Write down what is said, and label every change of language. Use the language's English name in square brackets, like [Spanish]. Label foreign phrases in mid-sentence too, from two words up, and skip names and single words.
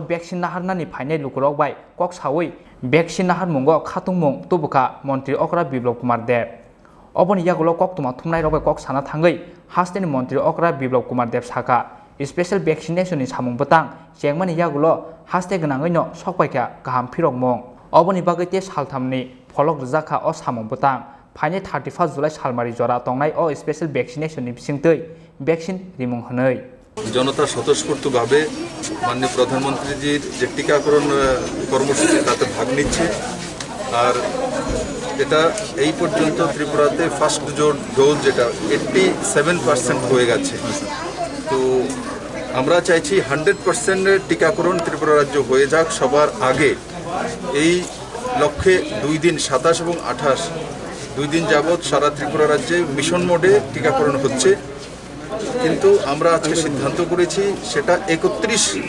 [Kok Borok] vaccine naharna ni phainai lukurok bai kok sawi vaccine nahar mungo khatungmung tubuka mantri Okra Biplab Kumar Dev oboni yagulo kok tuma thumnai robai kok sana thangai hasteni mantri Okra Biplab Kumar Dev saka [English] special vaccination [Kok Borok] ni samung betang chengmani yagulo haste ganangai no sokpaikya kaham phirokmong oboni bagaite salthamni pholok rjaka o samung betang Paine 31 July Shalmari Jora Tongnai o [English] special vaccination [Kok Borok] ni bisingtei vaccine rimung hanai [Bangla] জনতা স্বতঃস্ফূর্তভাবে মাননীয় প্রধানমন্ত্রীজির যে টিকাকরণ কর্মসূচি তাতে ভাগ নিচ্ছে আর এটা এই পর্যন্ত ত্রিপুরাতে [English] first dose [Bangla] যেটা 87% হয়ে গেছে তো আমরা চাইছি 100% টিকাকরণ ত্রিপুরা রাজ্য হয়ে যাক সবার আগে এই লক্ষ্যে 2 দিন 27 এবং 28 2 দিন যাবত সারা ত্রিপুরা রাজ্যে [English] mission mode [Bangla] টিকাকরণ হচ্ছে কিন্তু আমরা আজকে সিদ্ধান্ত করেছি সেটা 31